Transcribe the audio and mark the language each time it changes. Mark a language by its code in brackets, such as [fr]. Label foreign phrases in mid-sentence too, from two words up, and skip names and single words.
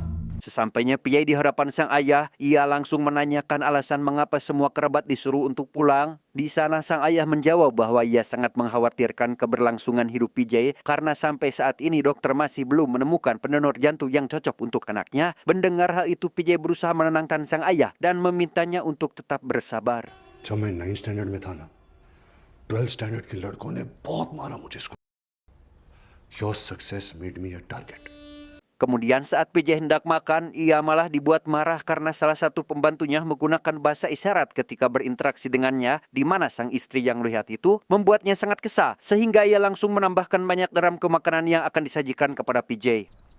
[id] Sesampainya PJ di hadapan sang ayah, ia langsung menanyakan alasan mengapa semua kerabat disuruh untuk pulang. Di sana sang ayah menjawab bahwa ia sangat mengkhawatirkan keberlangsungan hidup PJ karena sampai saat ini dokter masih belum menemukan pendonor jantung yang cocok untuk anaknya. Mendengar hal itu, PJ berusaha menenangkan sang ayah dan memintanya untuk tetap bersabar. [hi] जब मैं 9th स्टैंडर्ड में था ना, 12th स्टैंडर्ड के लड़कों ने बहुत मारा मुझे स्कूल. [en] Your success made me a target. [id] Kemudian saat PJ hendak makan, ia malah dibuat marah karena salah satu pembantunya menggunakan bahasa isyarat ketika berinteraksi dengannya, di mana sang istri yang melihat itu membuatnya sangat kesal, sehingga ia langsung menambahkan banyak garam ke makanan yang akan disajikan kepada PJ.